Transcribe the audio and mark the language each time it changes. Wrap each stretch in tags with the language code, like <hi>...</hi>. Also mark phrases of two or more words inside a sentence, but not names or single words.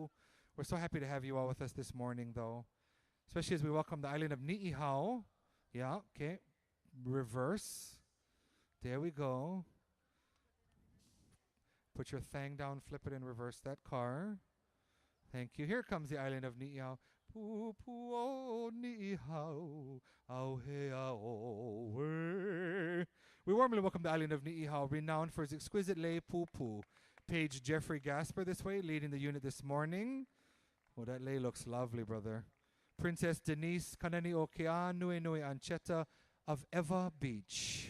<en>We're so happy to have you all with us this morning, though. Especially as we welcome the island of Niihau. Yeah, okay. Reverse. There we go. Put your thang down, flip it, and reverse that car. Thank you. Here comes the island of Niihau.</en> <haw>Pupu o Niihau, au he ao we.</haw> <en>We warmly welcome the island of Niihau, renowned for its exquisite</en> <haw>lei pupu.</haw> <en>Page Jeffrey Gasper this way, leading the unit this morning. Oh, that lei looks lovely, brother. Princess Denise Kanani o Kea Nui Nui Ancheta of Eva Beach.</en>